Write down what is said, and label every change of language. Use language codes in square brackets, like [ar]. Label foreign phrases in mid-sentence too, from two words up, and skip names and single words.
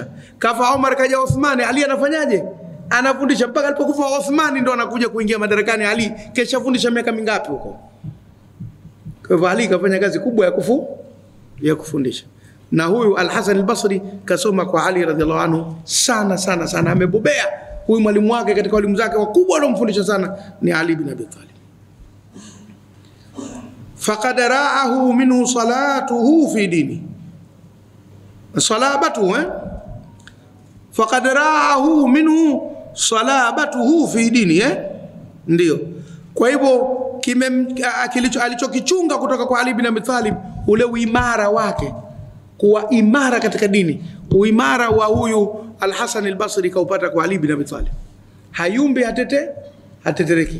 [sw] Kafa Umar, kaja Uthman, Ali anafanyaje? Anafundisha mpaka alipokufa Uthman ndo anakuja kuingia madarakani. Ali kesha fundisha miaka mingapi huko? Kwa hivyo Ali kafanya kazi kubwa ya kufundisha. Na huyu Al-Hasan al-Basri kasoma kwa Ali [ar] رضي الله عنه [sw] sana, amebobea. Huyu mwalimu wake katika walimu zake wakubwa alomfundisha sana ni Ali bin Abi Talib. [ar] فقد رآه منه صلاته في الدين. صلابته فقد رآه منه صلابته في الدين ndio. [sw] Kwa hivyo alichokichunga kutoka kwa Ali bin Abi Talib ule uimara wake, kuwa imara katika dini. Uimara wa huyu Al-Hasan al-Basri kaupata kwa Ali bin Abi Talib. Hayumbi hatetereki.